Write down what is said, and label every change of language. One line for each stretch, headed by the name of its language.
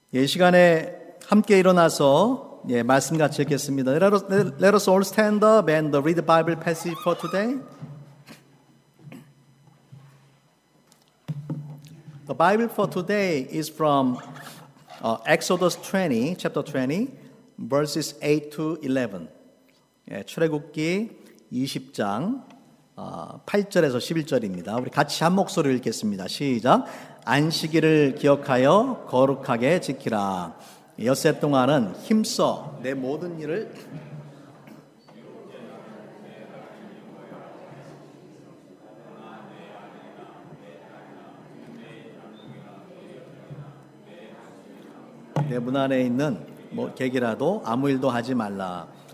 Korean: 이 시간에 함께 일어나서 말씀 같이 읽겠습니다.
English: Let us all stand up and read the Bible passage for today. The Bible for today is from Exodus 20, chapter 20, verses 8 to 11.
Korean: 출애굽기 20장 8절에서 11절입니다. 우리 같이 한 목소리로 읽겠습니다. 시작. 안식일을 기억하여 거룩하게 지키라. 엿새 동안은 힘써 내 모든 일을 내 문 안에 있는 객이라도 아무 일도 하지 말라.